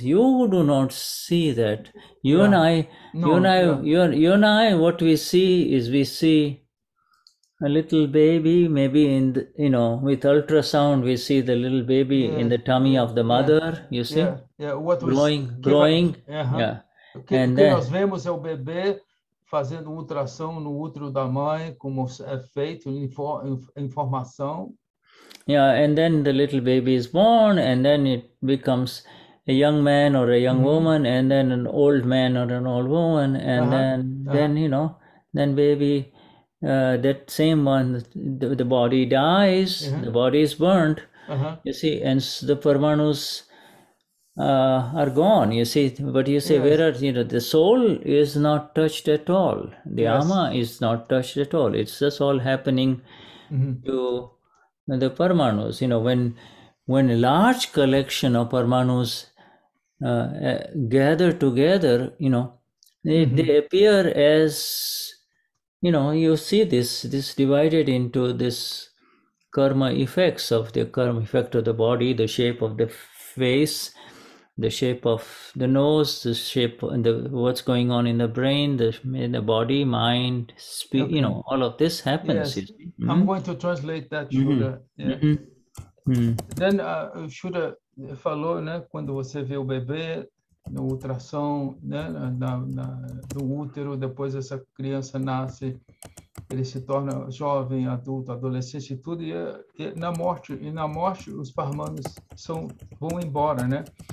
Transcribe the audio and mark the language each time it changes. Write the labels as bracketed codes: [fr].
[en] You do not see that. You and I, what we see is we see a little baby, maybe in the, with ultrasound, we see the little baby in the tummy of the mother, you see? What growing. And then [pt] nós vemos é o bebê fazendo ultrassom no útero da mãe, como é feito, informação. [en] Yeah, and then the little baby is born, and then it becomes a young man or a young woman, and then an old man or an old woman, and then baby, that same one, the body dies, the body is burnt, you see, and the Parmanus are gone, you see. But you say, where are, the soul is not touched at all. The Ama is not touched at all. It's just all happening to the Parmanus. When a large collection of Parmanus gather together, they appear as, you see this divided into this karma effects of the karma effect of the body, the shape of the face, the shape of the nose, the shape and what's going on in the brain, the body, mind, all of this happens. Yes. I'm going to translate that, Shuddha. Then [pt] Shuddha falou, né, quando você vê o bebê no ultrassom, né, no útero, depois essa criança nasce, ele se torna jovem, adulto, adolescente e tudo, e na morte os Parmanos vão embora, né?